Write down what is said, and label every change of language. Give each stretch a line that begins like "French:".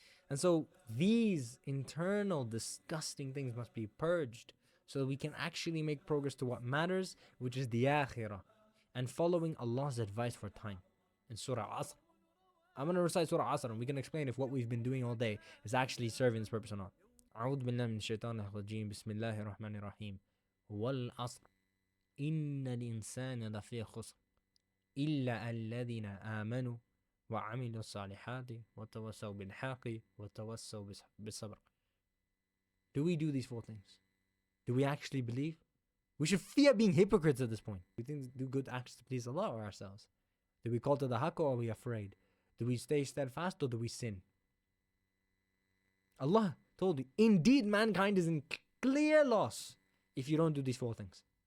English: And so these internal disgusting things must be purged, so that we can actually make progress to what matters, which is the akhirah, and following Allah's advice for time. In Surah Al Isra, I'm going to recite Surah Al Isra, and we can explain if what we've been doing all day is actually serving this purpose or not.
Arabic: أعوذ بالله من الشيطان الرجيم بسم الله الرحمن الرحيم والعصر إن الإنسان لفي خسر إلا الذين آمنوا وعملوا الصالحات وتواصوا بالحق وتواصوا بالصبر.
English: Do we do these four things? Do we actually believe? We should fear being hypocrites at this point. We think do good acts to please Allah or ourselves. Do we call to the haqq or are we afraid? Do we stay steadfast or do we sin? Allah told you, indeed mankind is in clear loss if you don't do these four things.